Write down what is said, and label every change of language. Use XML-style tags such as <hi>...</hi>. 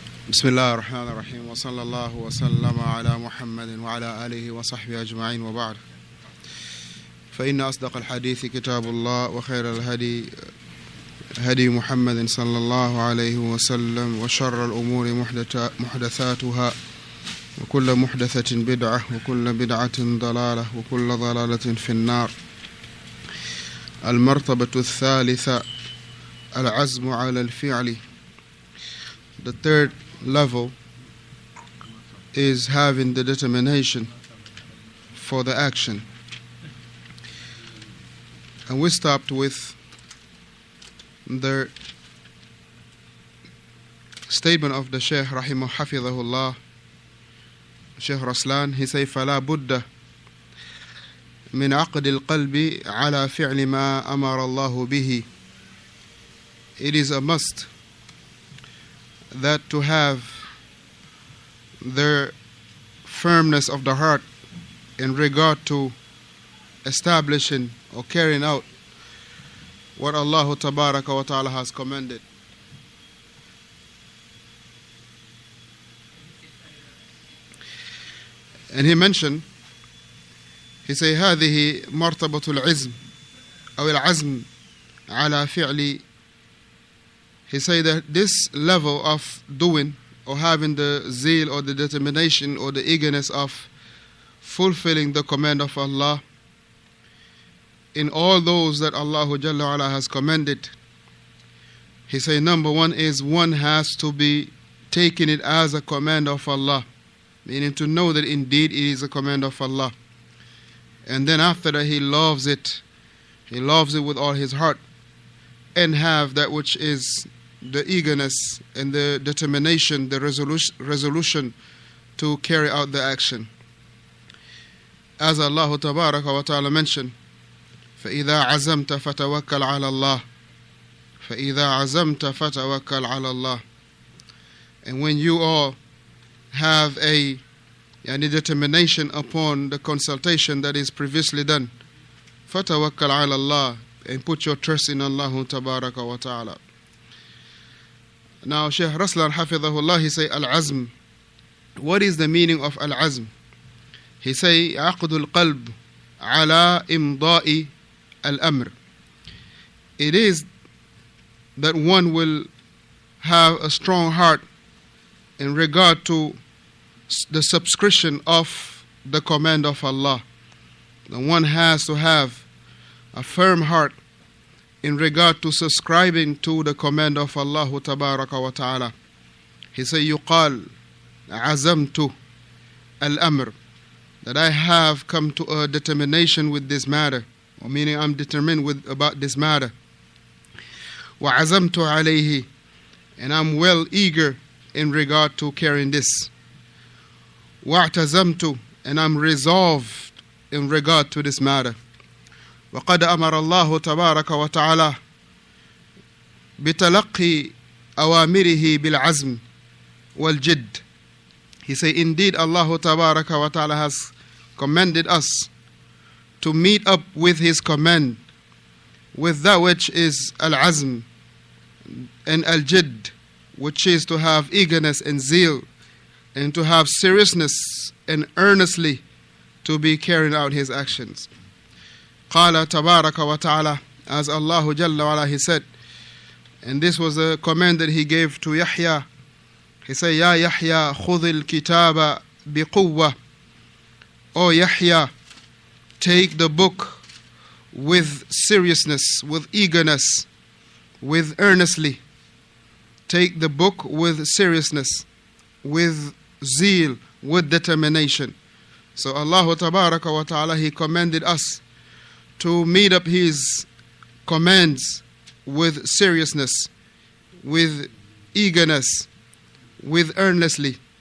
<ar>بسم الله الرحمن الرحيم وصلى الله وسلم على محمد وعلى آله وصحبه أجمعين وبعد فإن أصدق الحديث كتاب الله وخير الهدي هدي محمد صلى الله عليه وسلم وشر الأمور محدثاتها وكل محدثة بدعة وكل بدعة ضلالة وكل ضلالة في النار. المرتبة الثالثة العزم على الفعل.</ar> <en>The third level is having the determination for the action. And we stopped with the statement of the Shaykh Rahimahu Hafidhahullah, Shaykh Raslan. He said,</en> <ar>فَلَا بُدَّ مِنْ عَقْدِ الْقَلْبِ عَلَى فِعْلِ مَا أَمَرَ اللَّهُ بِهِ.</ar> <en>It is a must that to have the firmness of the heart in regard to establishing or carrying out what Allah Tabaraka wa Ta'ala has commanded. And he mentioned, he said,</en> <ar>هذه مرتبة العزم أو العزم على فعل.</ar> <en>He said that this level of doing or having the zeal or the determination or the eagerness of fulfilling the command of Allah in all those that Allah Jalla wa Ala has commanded. He said number one is one has to be taking it as a command of Allah, meaning to know that indeed it is a command of Allah. And then after that he loves it with all his heart, and have that which is the eagerness and the determination, the resolution to carry out the action. As Allah Tabaraka wa Ta'ala mentioned,</en> <ar>فَإِذَا عَزَمْتَ فَتَوَكَّلْ عَلَى اللَّهِ فَإِذَا عَزَمْتَ فَتَوَكَّلْ عَلَى اللَّهِ.</ar> <en>And when you all have a determination upon the consultation that is previously done,</en> <ar>فَتَوَكَّلْ عَلَى اللَّهِ,</ar> <en>and put your trust in Allah Tabaraka wa Ta'ala. Now Shaykh Raslan Hafidhahullah, he say al-azm. What is the meaning of al-azm? He say</en> <ar>عقد القلب على إمضاء الأمر.</ar> <en>It is that one will have a strong heart in regard to the subscription of the command of Allah. The one has to have a firm heart in regard to subscribing to the command of Allah Tabaraka wa Ta'ala. He say</en> <ar>يقال عزمت الأمر,</ar> <en>that I have come to a determination with this matter, or meaning I'm determined about this matter.</en> <ar>وعزمت عليه,</ar> <en>and I'm well eager in regard to carrying this.</en> <ar>واعتزمت,</ar> <en>and I'm resolved in regard to this matter.</en> <ar>وقد أمر الله تبارك وتعالى بتلقي أوامره بالعزم والجد.</ar> <en>He say indeed Allah</en> <ar>تبارك وتعالى</ar> <en>has commanded us to meet up with his command with that which is al-azm and al-jidd, which is to have eagerness and zeal and to have seriousness and earnestly to be carrying out his actions.</en> <ar>قال تبارك وتعالى,</ar> <en>as Allah Jalla wa Ala, he said, and this was a command that he gave to Yahya. He said,</en> <ar>يا يحيى خذ الكتاب بقوة.</ar> <en>O Yahya, take the book with seriousness, with eagerness, with earnestly. Take the book with seriousness, with zeal, with determination. So Allah Tabaraka wa Ta'ala, he commanded us to meet up his commands with seriousness, with eagerness, with earnestly.</en>